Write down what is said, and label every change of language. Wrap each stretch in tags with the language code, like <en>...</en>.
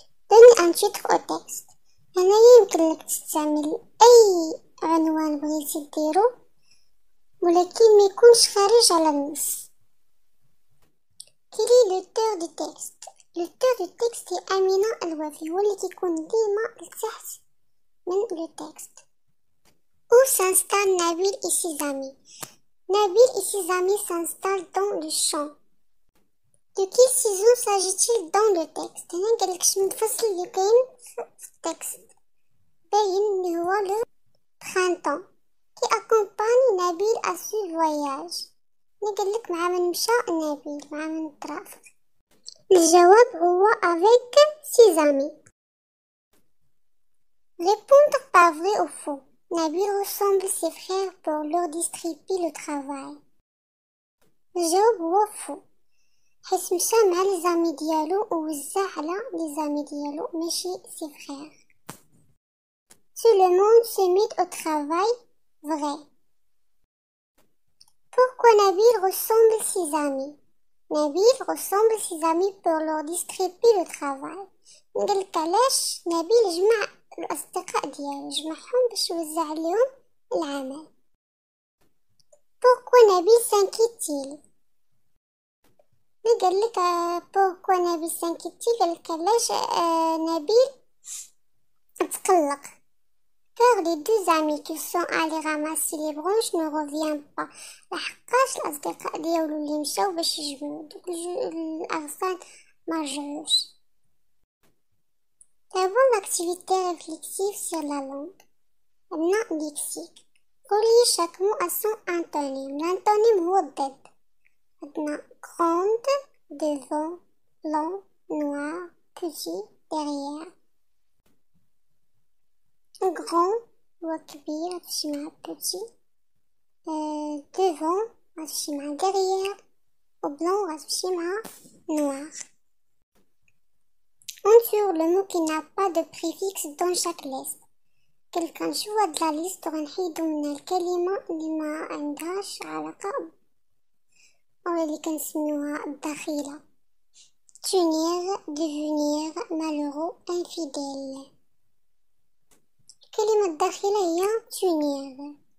<ar>دوني ان تيتر او تكست. هنايا يمكن لك تستعمل اي عنوان بغيتي ديرو ولكن ميكونش خارج على النص. كيلي لوتور دو تكست. لوتور دو تكست هي أمينة الوفي، هو اللي كيكون ديما لتحت من لو تكست.</ar> <fr>Où s'installe Nabil et ses amis? Nabil et ses amis s'installent dans le champ. De quelle saison s'agit-il dans le texte?</fr> <ar>هنا قالك شنو الفصل اللي كاين في التكست، باين اللي هو لو</ar> <fr>printemps qui accompagne Nabil à ce voyage.</fr> <ar>هنا قالك مع من مشى نبيل، مع من ترافق. الجواب هو</ar> <fr>avec ses amis. Répondre par vrai ou faux. Nabil ressemble ses frères pour leur distribuer le travail.</fr> <ar>الجواب هو faux، حيت مشى مع لي زامي ديالو ووزع على لي زامي ديالو ماشي سي فرير.</ar> <fr>Tout le monde se met au travail. Vrai. Pourquoi Nabil ressemble ses amis? Nabil ressemble ses amis pour leur distribuer le travail.</fr> <ar>نقولك علاش نبيل جمع الأصدقاء ديالو، جمعهم باش يوزع عليهم العمل.</ar> <fr>Pourquoi Nabil s'inquiète-t-il?</fr> <ar>قالك</ar> <fr>pourquoi Nabil s'inquiète-t-il؟</fr> <ar>قالك علاش نبيل تقلق.</ar> <fr>Car les deux amis qui sont allés ramasser les branches ne reviennent pas.</fr> <ar>لحقاش الأصدقاء ديالو اللي مشاو باش يجمعو دوك الأغصان ما رجعوش.</ar> <fr>Avant l'activité réflexive sur la langue. Maintenant lexique. Reliez chaque mot à son antonyme.</fr> <ar>L'antonyme هو الضد.</ar> <fr>Maintenant grande, devant, long, noir, petit, derrière.</fr> <ar>Grand هو كبير غتمشي مع petit. Devant غتمشي مع derrière. و blanc غتمشي مع noir.</ar> <fr>Entoure le mot qui n'a pas de préfixe dans chaque liste.</fr> <ar>كنشوفو هاد لا ليست وغنحيدو منها الكلمة اللي ما عندهاش علاقة أو اللي كنسميوها الدخيلة.</ar> <fr>Tenir, devenir, malheureux, infidèle.</fr> <ar>الكلمة الدخيلة هي tenir.</ar>